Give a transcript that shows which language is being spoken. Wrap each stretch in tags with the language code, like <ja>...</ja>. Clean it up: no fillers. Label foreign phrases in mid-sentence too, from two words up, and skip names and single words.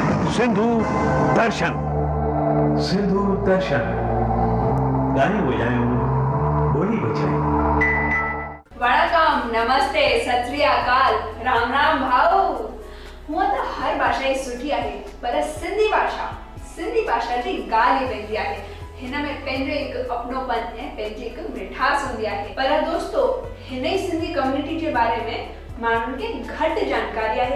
<sd>सिंधु दर्शन। सिंधु दर्शन गाने बजायो, बोली बजाई।</sd> <pa>वणकम, नमस्ते, ਸਤ ਸ੍ਰੀ ਅਕਾਲ,</pa> <mr>राम राम भाऊ।</mr> <sd>हूअं त हर भाषा ई सुठी आहे, पर सिंधी भाषा जी ॻाल्हि ई वेंदी आहे। हिन में पंहिंजो हिकु अपनोपन ऐं पंहिंजी हिकु मिठास हूंदी आहे। पर दोस्तो, हिन ई सिंधी कम्युनिटी जे बारे में माण्हुनि खे घटि जानकारी आहे।</sd>